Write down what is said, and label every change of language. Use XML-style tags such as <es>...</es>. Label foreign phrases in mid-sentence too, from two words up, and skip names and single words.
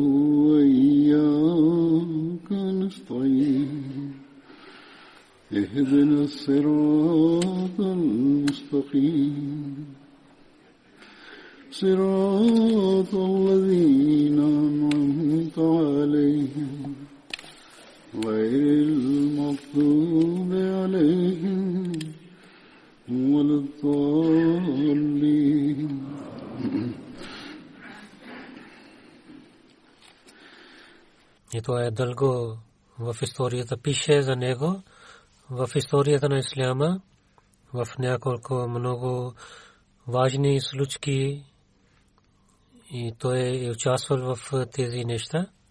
<ar>وإياك نستعين اهدنا الصراط المستقيم صراط الذين أنعمت عليهم غير المغضوب عليهم ولا الضالين</ar> <bg>И това е дълго в историята пише за него, в историята на исляма, в няколко много важни случки, и той е участвал в тези неща.</bg>